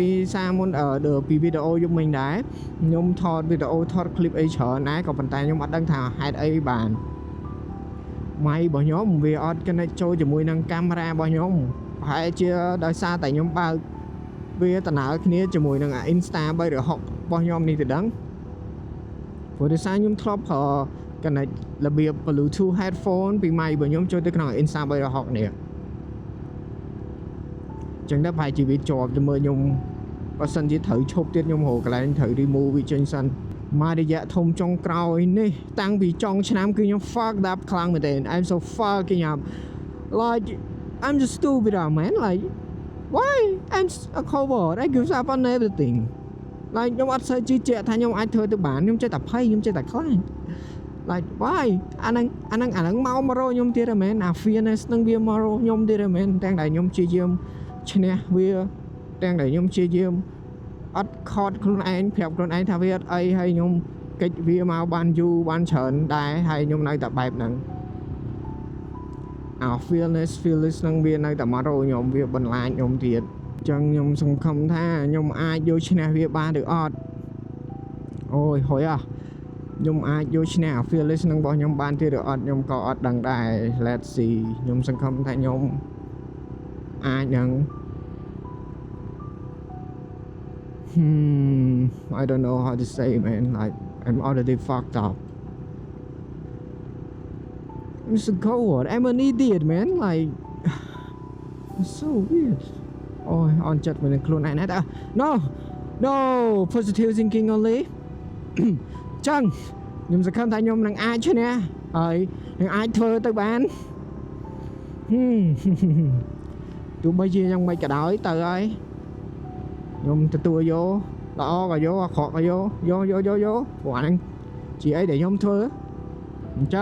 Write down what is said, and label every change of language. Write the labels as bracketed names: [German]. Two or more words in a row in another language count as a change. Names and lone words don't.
[Khmer] សារមុនពីវីដេអូយប់មិញដែរខ្ញុំថតវីដេអូថត clip អីច្រើនដែរក៏ប៉ុន្តែខ្ញុំអត់ដឹងថាហេតុអីបានម៉ៃរបស់ខ្ញុំវាអត់ connect ចូលជាមួយនឹងកាមេរ៉ារបស់ខ្ញុំប្រហែលជាដោយសារតែខ្ញុំបើកវាដំណើរគ្នាជាមួយនឹង Insta 360របស់ខ្ញុំនេះទៅដឹងព្រោះដោយសារខ្ញុំធ្លាប់ប្រើ connect របៀប Bluetooth headphone ពីម៉ៃរបស់ខ្ញុំចូលទៅក្នុង Insta 360នេះ ចឹងទៅប្រហែលជាវាជាប់ជាមួយខ្ញុំបើសិនជាត្រូវឈប់ទៀតខ្ញុំរកកន្លែងត្រូវ remove វាចេញសិនមករយៈធំចុងក្រោយនេះតាំងពីចុងឆ្នាំគឺខ្ញុំ [English] fucked up [Khmer] ខ្លាំងមែនទែន [English] I'm so fucking up like I'm just stupid man like why I'm a coward I give up on everything like [Khmer] ខ្ញុំអត់សូវជឿជាក់ថាខ្ញុំអាចធ្វើទៅបានខ្ញុំចេះតែភ័យខ្ញុំចេះតែខ្លាច [English] like why [Khmer] អាហ្នឹងមករ កខ្ញុំទៀតហ៎មែនអា fearness នឹងវាមករកខ្ញុំទៀតហ៎មែនទាំងដែលខ្ញុំព្យាយាមឈ្នះវាទាំងដែលខ្ញុំព្យាយាមអត់ខ ត់ខ្លួនឯងប្រាប់ខ្លួនឯងថាវាអត់អីហើយខ្ញុំកិច្ចវាមកបានយូរបានច្រើនដែរហើយខ្ញុំនៅតែបែបហ្នឹងអា fearless ហ្នឹងវានៅតែមករកខ្ញុំវាបន្លាចខ្ញុំទៀតអញ្ចឹងខ្ញុំសង្ឃឹមថាខ្ញុំអាចយកឈ្នះវាបានឬអត់អូយហុយខ្ញុំអាចយកឈ្នះ fearless នឹងរបស់ខ្ញុំបានទៀតឬអត់ខ្ញុំក៏អត់ដឹងដែរ [English] let's see [Khmer] ខ្ញុំសង្ឃឹមថាខ្ញុំអាចនឹង [English] I don't know how to say man like I'm already fucked up I'm so cold I'm an idiot man like it's so weird [Khmer] អូយអន់ចិត្តមិននឹងខ្លួនឯងណាស់ [English] no positive thinking only [Khmer] ចឹងខ្ញុំសង្ឃឹមថាខ្ញុំនឹងអាចឈ្នះហើយនឹងអាចធ្វើទៅបាន ទោះបីជាយ៉ាងម៉េចក៏ដោយទៅហើយខ្ញុំទទួលយកល្អក៏យកអាក្រក់ក៏យកព្រោះអាហ្នឹងជាអីដែលខ្ញុំធ្វើអញ្ចឹ